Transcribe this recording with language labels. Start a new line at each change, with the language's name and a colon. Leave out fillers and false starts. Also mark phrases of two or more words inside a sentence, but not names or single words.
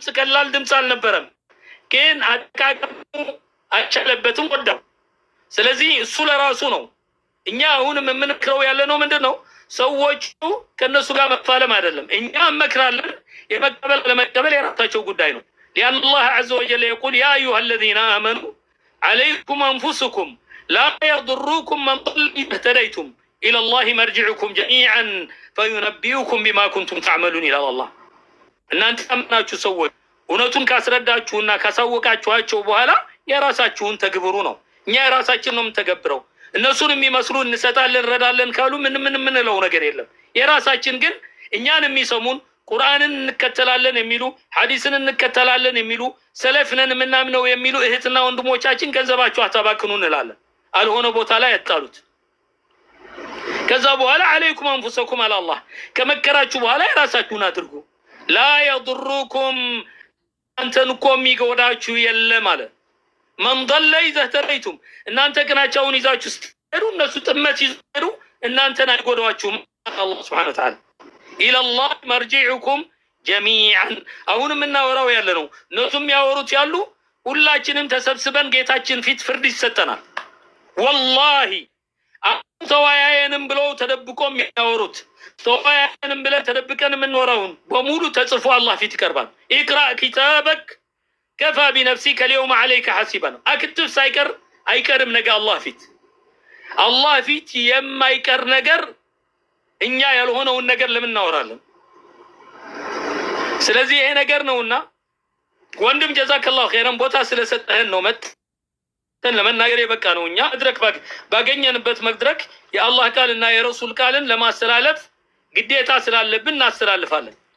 Amharic: ቀላል ድምፅ አልነበረም፣ ግን አጠቃቀሙ አልቻለበትም ወዳው። ስለዚህ እሱ ለራሱ ነው። እኛ አሁንም የምንክረው ያለ ነው ምንድነው ሰዎቹ ከነሱ ጋር መፋለም አይደለም። እኛ እንመክራለን። የመቀበል ለመቀበል የራሳቸው ጉዳይ ነው።
Arabic: لأن الله عز وجل يقول يا أيها الذين آمنوا عليكم أنفسكم لا يضركم من ضل إذا اهتديتم إلى الله
Amharic: مرجعكم جميعا فينبئكم بما كنتم تعملون إلى الله. እናንተ አምናችሁ ሰዎች እውነቱን ካስረዳችሁና ካሳወቃችኋቸው በኋላ የራሳችሁን ተግብሩ ነው። እኛ የራሳችን ነው የምንተገብረው። እነሱን የሚመስሉ እንሰጣለን እንረዳለን ካሉ ምን ለው ነገር የለም። የራሳችን ግን እኛን የሚሰሙን ቁርአንን እንከተላለን የሚሉ ሐዲስን እንከተላለን የሚሉ ሰለፍነን ምናምነው የሚሉ እህትና ወንድሞቻችን ገንዘባችሁ አታባክኑ እንላለን። አልሆነ ቦታ ላይ ያጣሉት። ከዛ በኋላ
Arabic: عليكم أنفسكم
Amharic: አላህ ከመከራችሁ በኋላ የራሳችሁን አድርጉ።
Arabic: لا يضركم
Amharic: አንተን እኮ የሚጎዳችሁ የለም ማለት
Arabic: من ضل إذا اهتديتم
Amharic: እናንተ ቅናቻውን ይዛችሁ ስትሄዱ እነሱ ጥመት ይዘሩ እናንተን አይጎዳችሁም።
Arabic: አላህ سبحانه وتعالى إلى الله مرجعكم جميعا
Amharic: አሁንም እናወራው ያለ ነው። እነሱም ያወሩት ያሉ ሁላችንም ተሰብስበን ጌታችን ፊት ፍርድ ይሰጠናል። ወላሂ ተወያየንም ብለው ተደብቆ የሚያወሩት ተወያየንም ብለን ተደብቀን የምንወራውን በሙሉ ተጽፎ አላህ ፊት ይቀርባል።
Arabic: اقرأ كتابك كفى بنفسك اليوم عليك حسيبا اكتب
Amharic: ሳይቀር አይቀርም ነገ አላህ ፊት የማይቀር ነገር እኛ ያልሆነውን ነገር ለምን እናወራለን? ስለዚህ ይሄ ነገር ነውና ወንድም
Arabic: جزاك الله خيرا
Amharic: ቦታ ስለሰጠህን ነው መተን ለመናገር የበቃ ነው። እኛ መድረክ ባገኘንበት መድረክ የአላህ ቃልና የረሱል ቃልን ለማስተላለፍ ግዴታ ስላለብን እናስተላልፋለን።